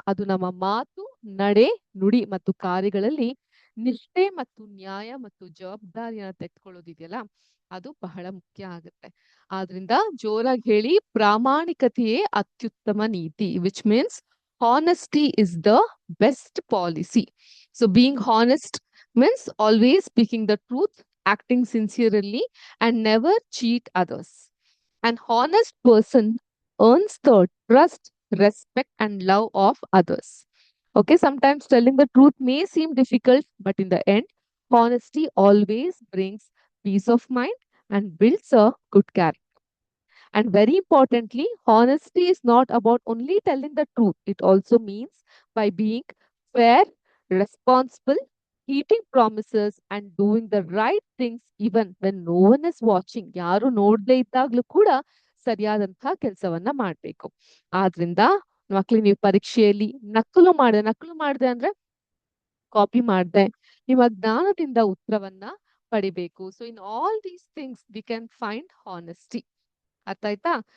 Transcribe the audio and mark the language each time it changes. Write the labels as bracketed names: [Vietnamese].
[Kannada] ಅದು ನಮ್ಮ ಮಾತು, ನಡೆ, ನುಡಿ ಮತ್ತು ಕಾರ್ಯಗಳಲ್ಲಿ ನಿಷ್ಠೆ ಮತ್ತು ನ್ಯಾಯ ಮತ್ತು ಜವಾಬ್ದಾರಿಯನ್ನ ತೆಗೆದುಕೊಳ್ಳೋದಿದೆಯಲ್ಲ, ಅದು ಬಹಳ ಮುಖ್ಯ ಆಗುತ್ತೆ. ಆದ್ರಿಂದ ಜೋರಾಗಿ ಹೇಳಿ, ಪ್ರಾಮಾಣಿಕತೆಯೇ ಅತ್ಯುತ್ತಮ ನೀತಿ, [English] Which means honesty is the best policy. So being honest means always speaking the truth, acting sincerely, and never cheat others. An honest person earns the trust, respect, and love of others. Okay, sometimes telling the truth may seem difficult, but in the end, honesty always brings peace of mind and builds a good character. And very importantly, honesty is not about only telling the truth. It also means by being fair, responsible, keeping promises, and doing the right things even when no one is watching. [Kannada] ಯಾರು ನೋಡ್ದೇ ಇದ್ದಾಗ್ಲೂ ಕೂಡ ಸರಿಯಾದಂತಹ ಕೆಲಸವನ್ನ ಮಾಡ್ಬೇಕು. ಆದ್ರಿಂದ ಮಕ್ಳಿಗೆ ನೀವು ಪರೀಕ್ಷೆಯಲ್ಲಿ ನಕಲು ಮಾಡ್ದೆ ಅಂದ್ರೆ ಕಾಪಿ ಮಾಡ್ದೆ ನಿಮ್ಮ ಜ್ಞಾನದಿಂದ ಉತ್ತರವನ್ನ ಪಡಿಬೇಕು. [English] So in all these things we can find honesty. [Kannada] ಅರ್ಥ ಆಯ್ತಾ?